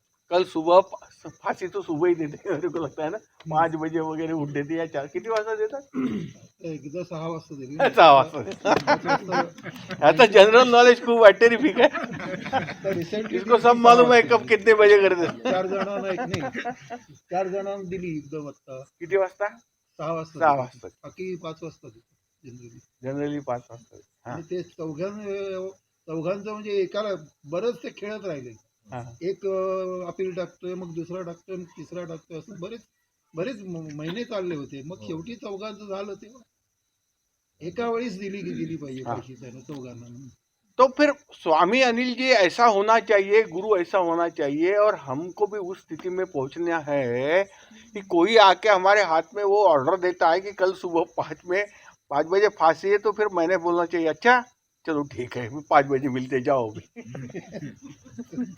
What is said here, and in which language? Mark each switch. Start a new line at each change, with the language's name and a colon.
Hindi: कल सुबह फांसी तो सुबह ही देते हैं, मेरे को लगता है ना 5 बजे वगैरह उठ देते या 4,
Marathi: किती वाजता देतात? एकदा 6 वाजता दिली. 6 वाजता। आता जनरल नॉलेज खूप टेरिफिक
Hindi: है, इसको सब मालूम है कब कितने बजे करते।
Marathi: 4 जणांना एक नाही, 4 जणांना दिली एकदम आता. किती वाजता? 6 वाजता. 6 वाजता। बाकी 5 वाजता जनरली 5 वाजता। आणि ते चौघांचं म्हणजे एकाला बरंच ते खेळत राहिले. एक अपील टाकतोय, मग दुसरा टाकतोय, मग तिसरा टाकतोय, असं बरेच महिने चालले होते. मग शेवटी चौघांचं झालं, तेव्हा एका वेळीच दिली पाहिजे पैसे त्यानं चौघांना.
Hindi: तो फिर स्वामी अनिल जी ऐसा होना चाहिए, गुरु ऐसा होना चाहिए, और हमको भी उस स्थिति में पहुंचना है कि कोई आके हमारे हाथ में वो ऑर्डर देता है कि कल सुबह 5 बजे फांसी है, तो फिर मैंने बोलना चाहिए अच्छा चलो ठीक है 5 बजे मिलते जाओ भी।